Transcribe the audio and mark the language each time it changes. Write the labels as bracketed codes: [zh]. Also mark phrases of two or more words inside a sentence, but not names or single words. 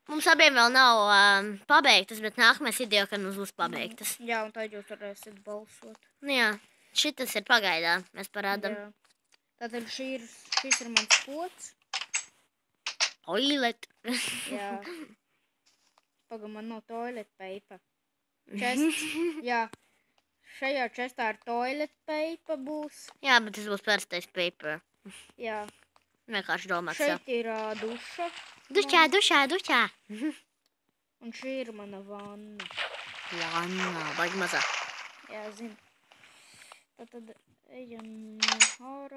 [lv] mums abiem vēl nav pabeigtas, bet nākamais video, kad mums būs pabeigtas. Jā, un tad jūs varēsiet balsot. Nu, jā, šitas ir pagaidā, mēs parādam. Jā. Tātad šis ir mans pods. Toilet. Jā. Pagam, man nav [en] toilet paper. [lv] Čests. Jā. Šajā čestā ar [en] toilet paper [lv] būs. Jā, bet tas būs parastais paper. Jā. Vienkārši domāts. Šeit ir duša. Dušā. Un šī ir mana vanna. Vanna, baigi mazā. Jā, zinu. Tad ejam ārā.